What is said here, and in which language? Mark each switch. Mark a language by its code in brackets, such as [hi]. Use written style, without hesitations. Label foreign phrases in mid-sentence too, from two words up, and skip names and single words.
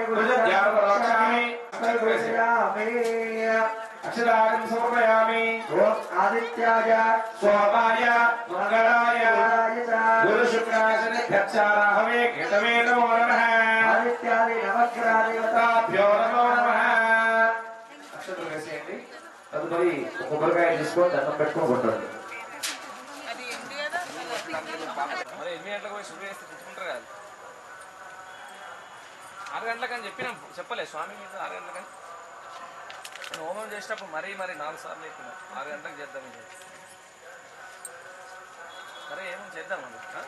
[sa] भुज ध्यान प्रवक्ष्यामि अक्षरादिं समर्पयामि ओम आदित्याय सोमाय मंगलाय गुरु शुक्राय शनिभ्यश्चाराहवे केतवे नमो नमः आदित्यादि नवग्रहादेवता ताभ्यो नमो नमः [te] అక్షతలు వేసేయండి తదుపరి కొబ్బరికాయ తీసుకొని దండం పెట్టుకొని కొట్టండి మరి 8 గంటలకు పోయి శుభ్రం చేస్తే తిట్టుకుంటారు కదా 6 గంటలకని చెప్పినాం చెప్పలే స్వామి మీద 6 గంటలకని హోమం చేసేటప్పుడు మరీ 4 సార్లు చెప్పినా 6 గంటలకు చేద్దాం ఇది సరే ఏమో చేద్దాం అండి